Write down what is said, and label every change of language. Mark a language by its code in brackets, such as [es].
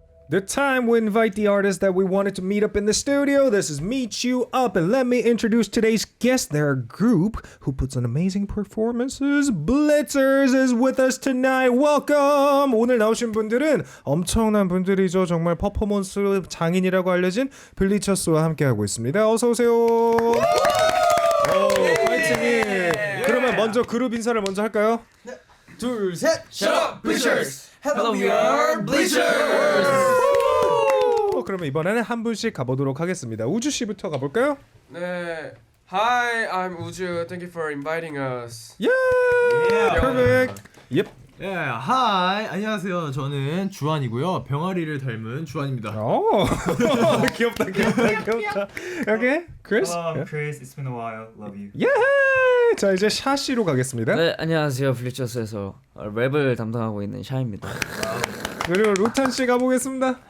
[en] The time we invite the artists that we wanted to meet up in the studio. This is Meet You Up, and let me introduce today's guest. They're a group who puts on amazing performances. BLITZERS is with us tonight. Welcome! [ko] 오늘 나오신 분들은 엄청난 분들이죠. 정말 퍼포먼스 장인이라고 알려진 블리처스와 함께하고 있습니다. 어서 오세요. 파이팅! 그러면 먼저 그룹 인사를 먼저 할까요? 네. 둘, 셋! [en] Shut up, Bleachers! Hello, we are Bleachers! [ko] 그러면 이번에는 한 분씩 가보도록 하겠습니다. 우주 씨부터 가볼까요? 네. [en] Hi, I'm 우주. Thank you for inviting us. Yeah, perfect. Yep. Yeah, hi, [ko] 안녕하세요. 저는 주한이고요. 병아리를 닮은 주한입니다. 오, 귀엽다. [en] Okay, [ko] Chris. [en] Hello, I'm Chris. It's been a while. Love you. Yeah. [ko] 자 이제 샤 씨로 가겠습니다. 네, 안녕하세요. 블리처스에서 랩을 담당하고 있는 샤입니다. 그리고 루탄 씨 가보겠습니다.